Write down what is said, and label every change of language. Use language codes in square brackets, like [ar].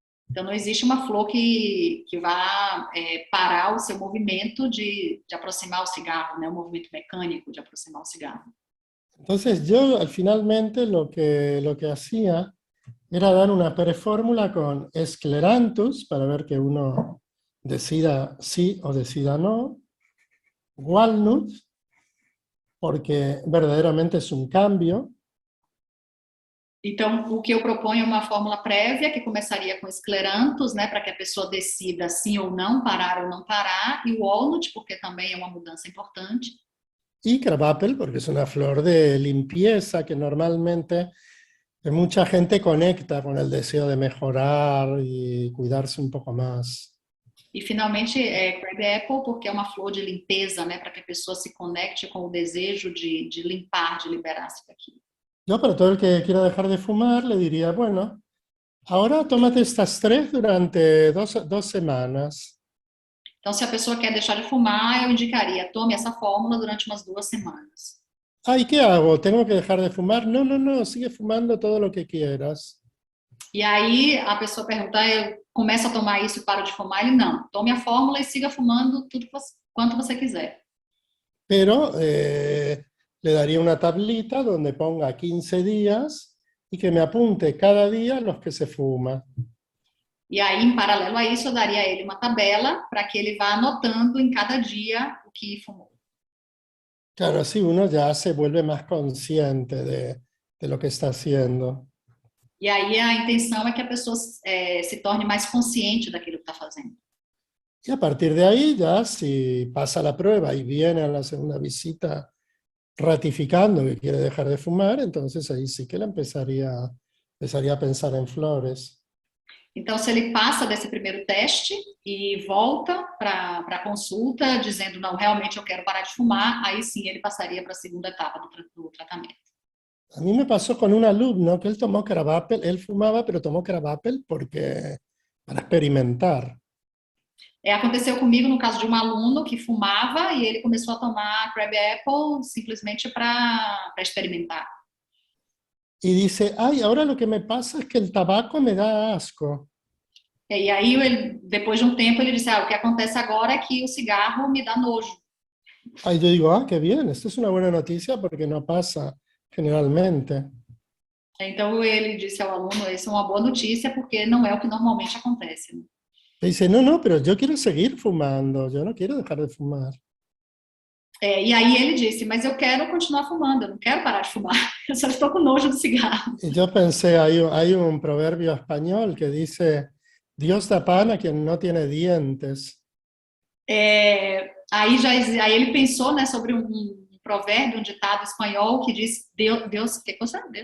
[pt] Então não existe uma flor que vá parar o seu movimento de aproximar o cigarro, né? O movimento mecânico de aproximar o cigarro. [es] Entonces yo finalmente lo que hacía era dar una prefórmula con escleranthus para ver que uno decida sí o decida no, walnut, porque verdaderamente es un cambio. [pt] Então, o que eu proponho é uma fórmula prévia que começaria com escleranthus, né, para que a pessoa decida sim ou não, parar ou não parar, e o walnut, porque também é uma mudança importante. [es] Y crabapple, porque es una flor de limpieza que normalmente mucha gente conecta con el deseo de mejorar y cuidarse un poco más. [pt] E finalmente crabapple, porque é uma flor de limpeza, né, para que a pessoa se conecte com o desejo de limpar, de liberar-se daquilo. [es] Yo para todo el que quiera dejar de fumar le diría, bueno, ahora tómate estas 3 durante dos semanas. [pt] Então, se a pessoa quer deixar de fumar, eu indicaria, tome essa fórmula durante umas 2 semanas. [es] ¿Y qué hago? ¿Tengo que dejar de fumar? No, sigue fumando todo lo que quieras. [pt] E aí a pessoa pergunta, eu começo a tomar isso e paro de fumar? Ele, não, tome a fórmula e siga fumando quanto você quiser. [es] Pero le daría una tablita donde ponga 15 días y que me apunte cada día los que se fuma. [pt] E aí, em paralelo a isso, eu daria a ele uma tabela para que ele vá anotando em cada dia o que fumou. [es] Claro, así uno ya se vuelve más consciente de lo que está haciendo. [pt] E aí a intenção é que a pessoa se torne mais consciente daquilo que está fazendo. [es] Y a partir de ahí, ya si pasa la prueba y viene a la segunda visita ratificando que quiere dejar de fumar, entonces ahí sí que la empezaría a pensar en flores. [pt] Então, se ele passa desse primeiro teste e volta para a consulta dizendo, não, realmente eu quero parar de fumar, aí sim ele passaria para a segunda etapa do tratamento. [es] A mí me pasó con un alumno que él tomó Crabapple, él fumaba, pero tomó Crabapple para experimentar. [pt] Aconteceu comigo no caso de um aluno que fumava e ele começou a tomar Crab Apple simplesmente para experimentar. [es] Y dice, ay, ahora lo que me pasa es que el tabaco me da asco. [pt] E aí, depois de um tempo, ele disse, o que acontece agora é que o cigarro me dá nojo. [es] Ay, yo digo, qué bien, esto es una buena noticia porque no pasa generalmente. [pt] Então ele disse ao aluno, essa é uma boa notícia porque não é o que normalmente acontece. Né? [es] Y dice, no, pero yo quiero seguir fumando, yo no quiero dejar de fumar. [pt] E aí ele disse, mas eu quero continuar fumando, eu não quero parar de fumar, eu só estou com nojo do cigarro. [es] Y yo pensé, hay un proverbio español que dice, Dios da pan a quien no tiene dientes. [pt] Aí ele pensou, né, sobre um provérbio, um ditado espanhol que diz, Deus, que coisa?